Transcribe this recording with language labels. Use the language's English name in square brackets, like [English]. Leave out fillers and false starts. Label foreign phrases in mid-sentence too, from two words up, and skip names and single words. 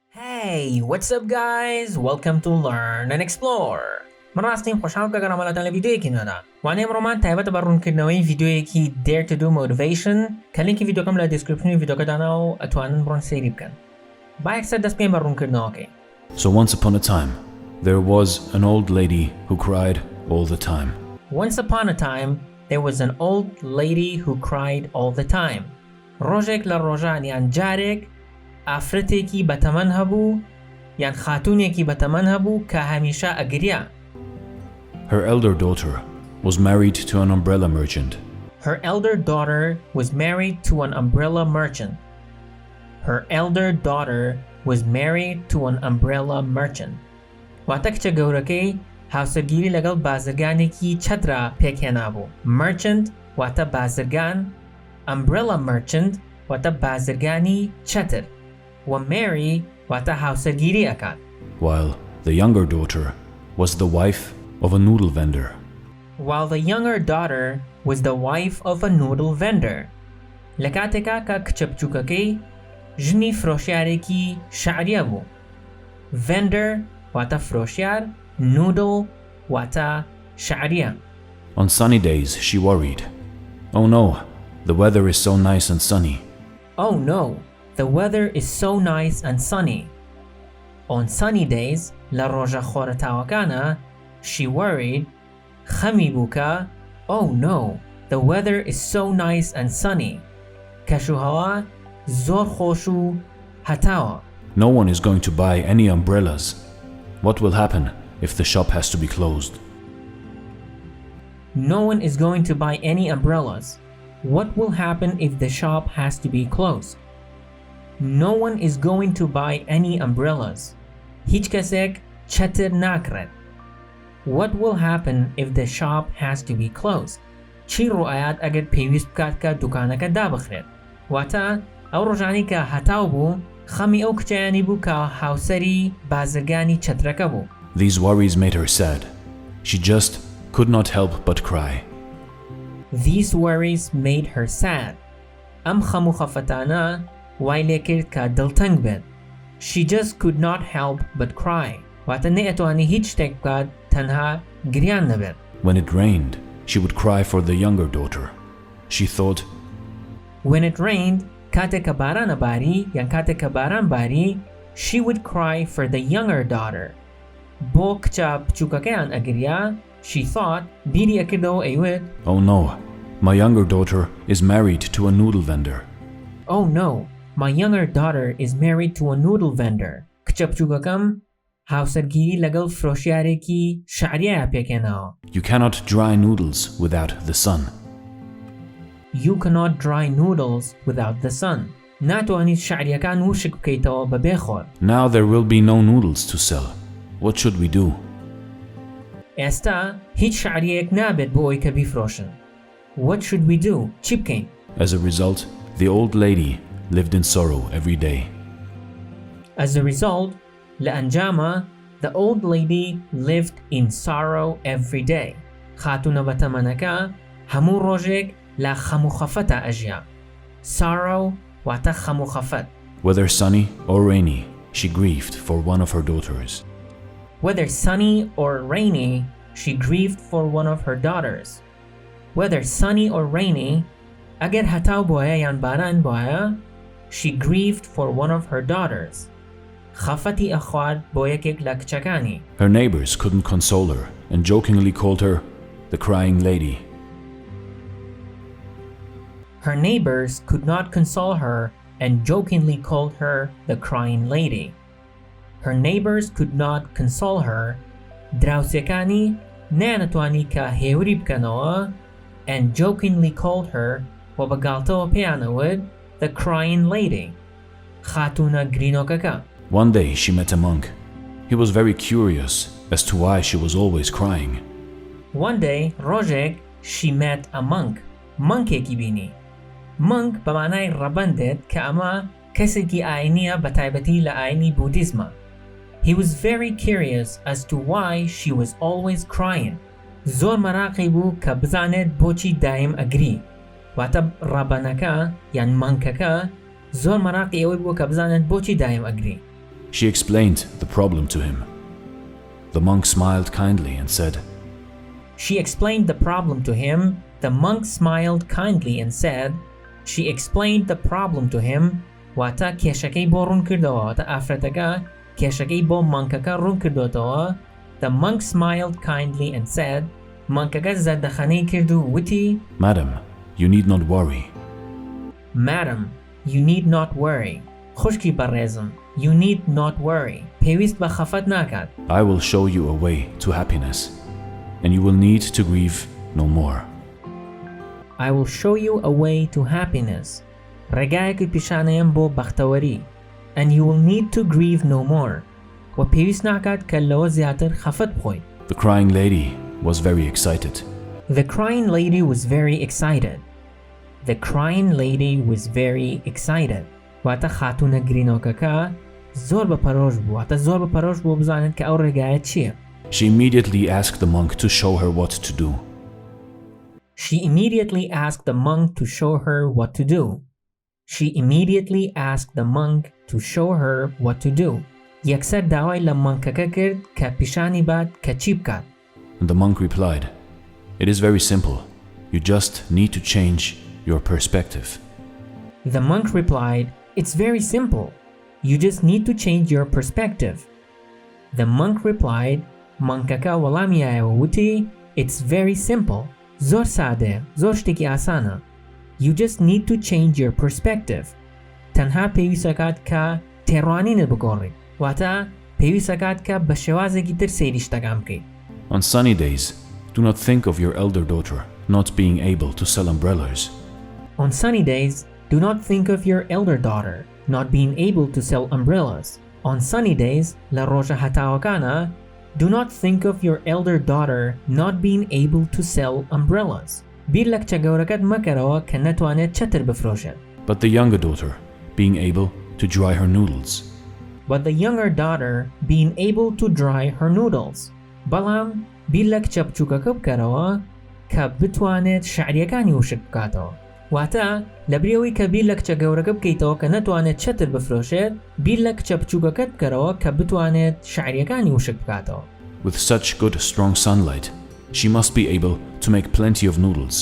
[English] Hey, what's up guys? Welcome to Learn and Explore. [Central Kurdish] من راستیم خوشحالم که گرامالاتان لویدیویکی نودا. وانیم رومان تایبەت بە ڕوونکردنەوەی ڤیدیۆیەکی Dare to do Motivation کە لینکی ڤیدیۆکەم لە دیسکریپشنی ڤیدیۆکە دانا و ئەتوانن بڕۆن سەیری بکەن. با یەکسەر دەست پێین بە ڕوونکردنەوەکەی. [English] So once upon a time, there was an old lady who cried all the time. Once upon a time, there was an old lady who cried all the time. [Central Kurdish] ڕۆژێک لە ڕۆژان یان جارێک ئافرەتێکی بەتەمەن هەبوو یان خاتوونێکی بەتەمەن هەبوو کە هەمیشە ئەگریا. [English] Her elder daughter was married to an umbrella merchant. Her elder daughter was married to an umbrella merchant. Her elder daughter was married to an umbrella merchant. [Central Kurdish] واتە کچە گەورەکەی هاوسەرگیری لەگەڵ بازرگانێکی چەترا پێکهێنا بوو. Merchant واتە بازرگان، [English] umbrella merchant [Central Kurdish] واتە بازرگانی چەتر، و Mary واتە هاوسەرگیری ئەکات. [English] While the younger daughter was the wife of a noodle vendor. While the younger daughter was the wife of a noodle vendor. [Central Kurdish] لە کاتێکا کە کچە بچووکەکەی ژنی فرۆشیارێکی شەعریە بوو. Vendor واتە فرۆشیار، noodle واتە شەعریە. [English] On sunny days, she worried. Oh no, the weather is so nice and sunny. Oh no, the weather is so nice and sunny. On sunny days, [Central Kurdish] لە ڕۆژە خۆرەتاوەکانە, [English] she worried, [Central Kurdish] خەمی بووکە, [English] oh no, the weather is so nice and sunny. [Central Kurdish] کەشوهەوا زۆر خۆش و هەتاوە. [English] No one is going to buy any umbrellas. What will happen if the shop has to be closed? No one is going to buy any umbrellas. What will happen if the shop has to be closed? No one is going to buy any umbrellas. [Central Kurdish] هیچ کەسێک چەتر ناکرێت. [English] What will happen if the shop has to be closed? [Central Kurdish] چی ڕوئایات ئەگەر پێویست بکات کە دوکانەکە دابخرێت؟ واتە ئەو ڕۆژانی کە هەتاو بوو، خەمی ئەو کچەیانی بوو کە هاوسەری بازرگانی چەترەکە بوو. [English] These worries made her sad. She just could not help but cry. These worries made her sad. [Central Kurdish] ئەم خەم و خەفەتانە وای لێ کرد کە دڵتەنگ بێت. [English] She just could not help but cry. [Central Kurdish] واتە نەیەتوانی هیچ شتێک بکات تەنها گریان نەبێت. [English] When it rained, she would cry for the younger daughter. She thought, When it rained, [Central Kurdish] کاتێک کە بارانە باری یان کاتێک کە باران باری, [English] she would cry for the younger daughter. [Central Kurdish] بۆ کچە بچووکەکەیان ئەگریا, [English] she thought, [Central Kurdish] بیری ئەکردەوە ئەیوێت, [English] oh no, my younger daughter is married to a noodle vendor. Oh no, my younger daughter is married to a noodle vendor. [Central Kurdish] کچە بچووکەکەم هاوسەرگیری لەگەڵ فرۆشیارێکی شەعریایە پێکهێناوە. [English] You cannot dry noodles without the sun. You cannot dry noodles without the sun. [Central Kurdish] ناتوانیت شەعریەکان وشک بکەیتەوە بەبێ خۆر. [English] Now there will be no noodles to sell. What should we do? [Central Kurdish] ئێستا هیچ شەعریەک نابێت بۆ ئەوەی کە بیفرۆشن. [English] What should we do? [Central Kurdish] چی بکەین؟ [English] As a result, the old lady lived in sorrow every day. As a result, [Central Kurdish] لە ئەنجامە, [English] the old lady lived in sorrow every day. [Central Kurdish] خاتوونە بەتەمەنەکە هەموو ڕۆژێک لە خەم و خەفەتە ئەژیا. Sorrow واتە خەم و خەفەت. [English] Whether sunny or rainy, she grieved for one of her daughters. Whether sunny or rainy, she grieved for one of her daughters. Whether sunny or rainy, ئەگەر هەتاو بووایە یان باران بووایە, she grieved for one of her daughters. [Central Kurdish] خەفەتی ئەخوارد بۆ یەکێک لە کچەکانی. [English] Her neighbors couldn't console her and jokingly called her the crying lady. Her neighbors could not console her and jokingly called her the crying lady. Her neighbors could not console her. [Central Kurdish] دراوسەکانی نەیانەتوانی کە هێوری بکەنەوە [English] and jokingly called her [Central Kurdish] و بەگاڵتەوە پێیانەوت [English] the crying lady. [Central Kurdish] خاتوونە گرینۆکەکە. [English] One day she met a monk. He was very curious as to why she was always crying. One day, ڕۆژێک, she met a monk. [Central Kurdish] مانکێکی بینی. Monk بە مانای ڕەبەندێت کە ئەمە کەسێکی ئاینیە بە تایبەتی لە ئاینی بودیزمە. [English] He was very curious as to why she was always crying. [Central Kurdish] زۆر مەراقی بوو کە بزانێت بۆچی دایم ئەگری. واتە ڕەبەنەکە یان مانکەکە زۆر مەراقی ئەوەی بووە کە بزانێت بۆچی دایم ئەگری. [English] She explained the problem to him. The monk smiled kindly and said, She explained the problem to him. The monk smiled kindly and said, She explained the problem to him. [Central Kurdish] واتە کێشەکەی بۆ ڕوون کردەوە واتە ئافرەتەکە کێشەکەی بۆ مانکەکە ڕوون کردوێتەوە. [English] The monk smiled kindly and said, [Central Kurdish] مانکەکە زەردەخەنەی کرد و وتی [English] Madam, you need not worry. Madam, you need not worry. [Central Kurdish] خوشکی بەڕێزم. [English] You need not worry. [Central Kurdish] پێویست بە خەفەت ناکات. [English] I will show you a way to happiness, and you will need to grieve no more. I will show you a way to happiness. [Central Kurdish] ڕێگایەکی پیشانەیەم بۆ بەختەوەری. [English] And you will need to grieve no more. [Central Kurdish] و پێویست ناکات کە لەوە زیاتر خەفەت بخۆیت. [English] The crying lady was very excited. The crying lady was very excited. The crying lady was very excited. [Central Kurdish] واتە خاتونە گرینۆکەکە زۆر بەپەرۆش بوو. واتە زۆر بەپەرۆش بوو بزانێت کە ئەو ڕێگایە چییە. [English] She immediately asked the monk to show her what to do. She immediately asked the monk to show her what to do. She immediately asked the monk to show her what to do. [Central Kurdish] یەکسەر داوای لە مانکەکە کرد کە پیشانی بات کە چی بکات. [English] And the monk replied, It is very simple. You just need to change your perspective. The monk replied, It's very simple. You just need to change your perspective. The monk replied, [Central Kurdish] مانکەکە وەڵامیایەوە وتی, [English] It's very simple. [Central Kurdish] زۆر سادەیە. زۆر شتێکی ئاسانە. [English] You just need to change your perspective. [Central Kurdish] تەنها پێویستە کات کە تێڕوانینت بگۆڕیت. واتە پێویستە کات کە بە شێوازێکی تر سەیری شتەکان بکەیت. [English] On sunny days, do not think of your elder daughter not being able to sell umbrellas. On sunny days, do not think of your elder daughter not being able to sell umbrellas. On sunny days, [Central Kurdish] لە ڕۆژە هەتاوەکانە, [English] do not think of your elder daughter not being able to sell umbrellas. [Central Kurdish] بیر لە کچە گەورەکەت مەکەرەوە کە نەتوانێت چەتر بفرۆشێت. [English] But the younger daughter being able to dry her noodles. But the younger daughter being able to dry her noodles. [Central Kurdish] بەڵام بیر لە کچە بچووکەکە بکەرەوە کە بتوانێت شەعریەکانی وشک بکاتەوە. واتە لەبرەوەی کە بیر لە کچە گەورەکە بکەیتەوە کە نەتوانێت چەتر بفرۆشێت، بیر لە کچە بچووکەکەت بکەرەوە کە بتوانێت شەعریەکانی وشک بکاتەوە. [English] With such good strong sunlight, she must be able to make plenty of noodles.